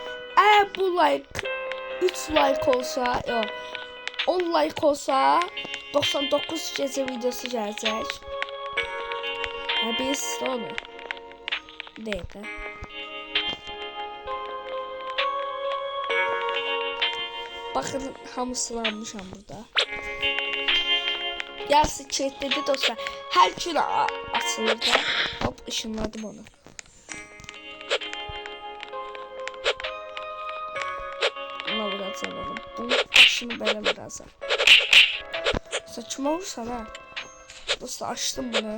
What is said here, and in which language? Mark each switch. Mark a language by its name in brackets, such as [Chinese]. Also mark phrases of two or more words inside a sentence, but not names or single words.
[Azerbaijani] Əgər bu like 3 like olsa, yox 10 like olsa 99 gecə videosu gələcək. Yəni bilirsiniz də onu. Bir dəqiqə. Bakın hamısını almışam burada. [Turkish] Yarısı kilitledi dostlar. [Azerbaijani] Her gün açılır da. Hop ışınladım onu. Buna vuracağım. Bunun başını belə vuracağım. Saçma vursan ha. [Turkish] Dostlar açtım bunu.